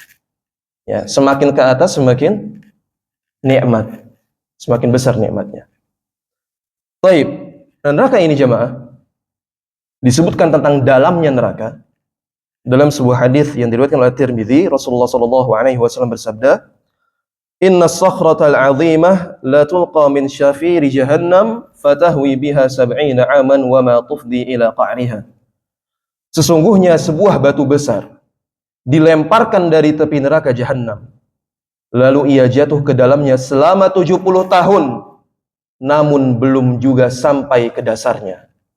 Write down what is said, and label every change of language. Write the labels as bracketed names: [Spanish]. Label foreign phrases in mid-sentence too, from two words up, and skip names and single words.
[Indonesian] Ya, semakin ke atas semakin nikmat, semakin besar nikmatnya. Baik, neraka ini jemaah disebutkan tentang dalamnya neraka. Dalam sebuah hadis yang diriwayatkan oleh Tirmidzi, Rasulullah [Arabic] صلى الله عليه وسلم [Indonesian] bersabda, [Arabic] "إن الصخرة العظيمة لتلقى من شفير جهنم فتهوي بها 70 عاما وما تفضي إلى قعرها." [Indonesian] Sesungguhnya sebuah batu besar dilemparkan dari tepi neraka jahanam, lalu ia jatuh ke dalamnya selama 70 tahun, namun belum juga sampai ke dasarnya.